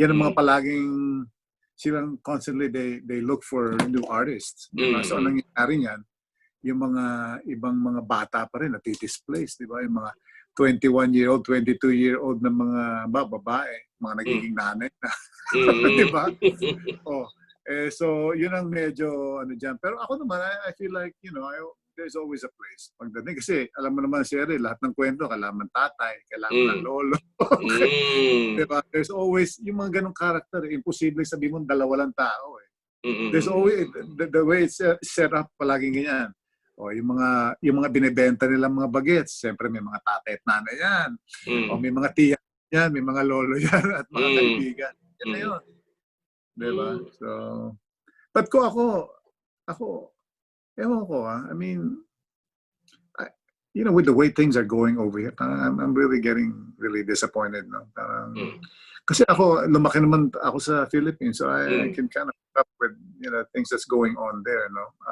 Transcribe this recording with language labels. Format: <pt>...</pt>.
<tl>Yan ang mga palaging, silang</tl> <en>constantly, they look for new artists.</en> <tl>Diba? So, anong nangyari niyan, yung mga ibang mga bata pa rin natidisplace, di ba? Yung mga 21-year-old, 22-year-old na mga babae, mga nagiging nanay na. Di ba? So, yun ang medyo dyan. Pero ako naman,</tl> <en>I feel like, there's always a place.</en> <tl>Pagdating, kasi alam mo naman, Sherry, lahat ng kwento, kailangan tatay, kailangan ng lolo. Diba?</tl> <en>There's always,</en> <tl>yung mga ganong karakter, imposible sabihin mo, dalawa lang tao.</tl> <en>There's always, the way it's set up,</en> <tl>palaging ganyan. Yung mga binibenta nilang mga bagets, siyempre may mga tatay at nanay yan. May mga tiya yan, may mga lolo yan, at mga kaibigan. Yan na yun. Diba?</tl> <en>So, but</en> <tl>ako, ewan ko</tl> <en>I mean, with the way things are going over here, I'm really getting really disappointed. No?</en> <tl>Kasi ako, lumaki naman ako sa</tl> <en>Philippines, so I can kind of keep up with things that's going on there. No?</en>